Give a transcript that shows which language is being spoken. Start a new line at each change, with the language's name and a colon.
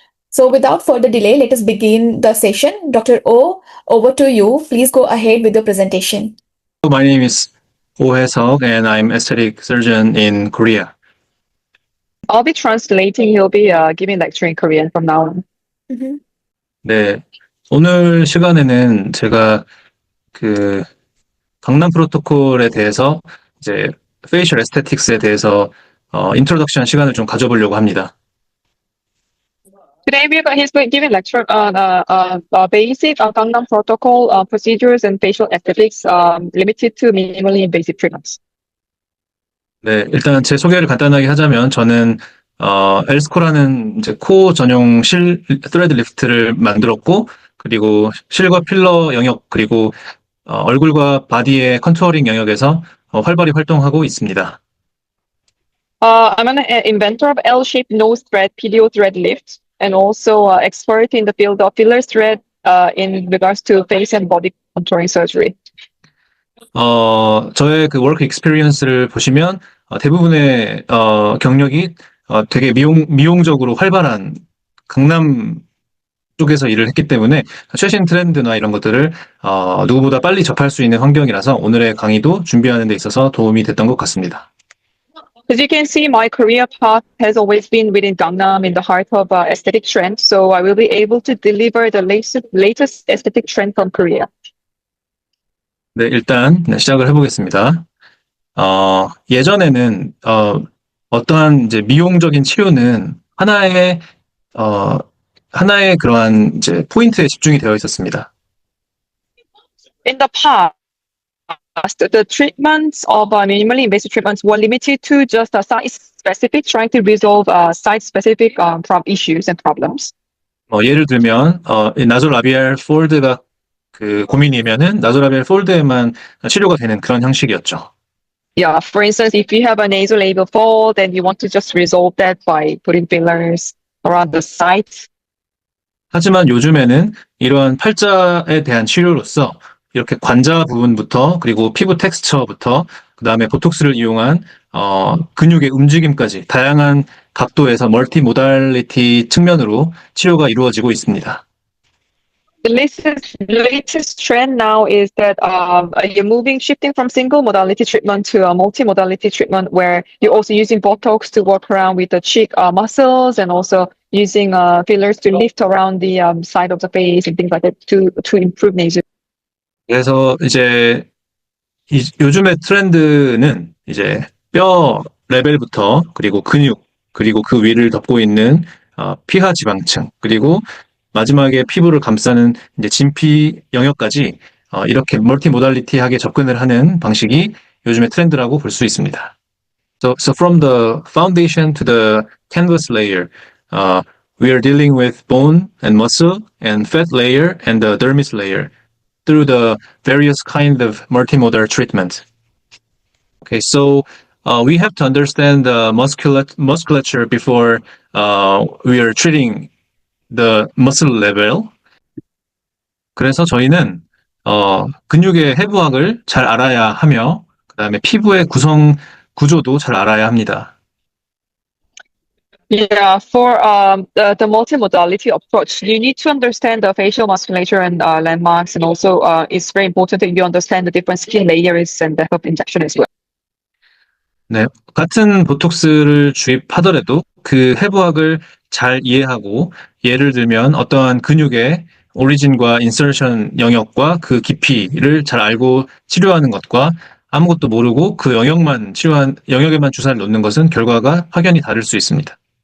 English: So without further delay, let us begin the session. Dr. O, over to you. Please go ahead with your presentation. My name is Hae Seok and I'm aesthetic surgeon in Korea. I'll be translating. He'll be giving lecture in Korean from now on.
Korean: 네, 오늘 시간에는 제가 그 강남 프로토콜에 대해서 이제 페이셜 에스테틱스에 대해서 인트로덕션 시간을 좀 가져보려고 합니다.
English: Today he's giving lecture on basic Gangnam Protocol procedures and facial aesthetics limited to minimally invasive treatments.
Korean: 네, 일단 제 소개를 간단하게 하자면 저는 엘스코라는 이제 코 전용 실 thread 리프트를 만들었고 그리고 실과 필러 영역 그리고 얼굴과 바디의 컨투어링 영역에서 활발히 활동하고 있습니다.
English: I'm an inventor of L-shaped nose thread PDO thread lift and also expert in the field of filler thread in regards to face and body contouring surgery.
Korean: 저의 그 워크 익스피리언스를 보시면 대부분의 경력이 되게 미용적으로 활발한 강남 쪽에서 일을 했기 때문에 최신 트렌드나 이런 것들을 누구보다 빨리 접할 수 있는 환경이라서 오늘의 강의도 준비하는 데 있어서 도움이 됐던 것 같습니다.
English: As you can see, my career path has always been within Gangnam in the heart of aesthetic trend, so I will be able to deliver the latest aesthetic trend from Korea.
Korean: 네, 일단 시작을 해보겠습니다. 예전에는 어떠한 이제 미용적인 치료는 하나의 그러한 이제 포인트에 집중이 되어 있었습니다.
English: In the past, the treatments of minimally invasive treatments were limited to just a site-specific, trying to resolve site-specific issues and problems.
Korean: 예를 들면 나소라비알 폴드가 그 고민이면은 나소라비알 폴드에만 치료가 되는 그런 형식이었죠.
English: Yeah, for instance, if you have a nasolabial fold and you want to just resolve that by putting fillers around the site.
Korean: 하지만 요즘에는 이러한 팔자에 대한 치료로서 이렇게 관자 부분부터 그리고 피부 텍스처부터 그 다음에 보톡스를 이용한 근육의 움직임까지 다양한 각도에서 멀티 모달리티 측면으로 치료가 이루어지고 있습니다.
English: The latest trend now is that you're shifting from single modality treatment to a multi-modality treatment, where you're also using Botox to work around with the cheek muscles, and also using fillers to lift around the side of the face and things like that to improve nasal.
Korean: 그래서 이제 요즘의 트렌드는 이제 뼈 레벨부터 그리고 근육 그리고 그 위를 덮고 있는 피하 지방층 그리고 마지막에 피부를 감싸는 이제 진피 영역까지 이렇게 멀티 모달리티하게 접근을 하는 방식이 요즘의 트렌드라고 볼 수 있습니다.
English: So from the foundation to the canvas layer, we are dealing with bone and muscle and fat layer and the dermis layer through the various kind of multimodal treatment. Okay, so we have to understand the musculature before we are treating the muscle level.
Korean: 그래서 저희는 근육의 해부학을 잘 알아야 하며 그다음에 피부의 구성 구조도 잘 알아야 합니다.
English: Yeah, for the multimodality approach, you need to understand the facial musculature and landmarks, and also it's very important that you understand the different skin layers and the herb injection as well.
Korean: 네, 같은 보톡스를 주입하더라도 그 해부학을 잘 이해하고 예를 들면 어떠한 근육의 오리진과 인서션 영역과 그 깊이를 잘 알고 치료하는 것과 아무것도 모르고 그 영역에만 주사를 놓는 것은 결과가 확연히 다를 수 있습니다.